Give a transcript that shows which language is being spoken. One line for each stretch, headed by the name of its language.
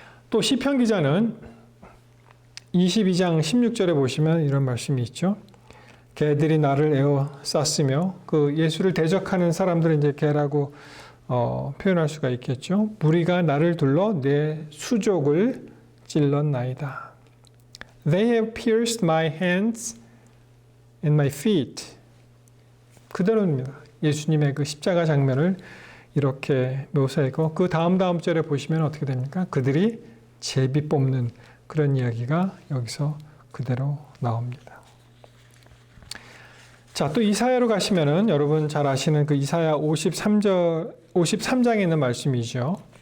Korean: 또 시편 기자는 22장 16절에 보시면 이런 말씀이 있죠. 개들이 나를 에워쌌으며, 그 예수를 대적하는 사람들은 이제 개라고 표현할 수가 있겠죠. 무리가 나를 둘러 내 수족을 찔렀나이다.
English: They have pierced my hands and my feet.
Korean: 그대로입니다. 예수님의 그 십자가 장면을 이렇게 묘사했고, 그 다음 절에 보시면 어떻게 됩니까? 그들이 제비 뽑는 그런 이야기가 여기서 그대로 나옵니다. 자, 또 이사야로 가시면은 여러분 잘 아시는 그 이사야 53장에 있는 말씀이죠.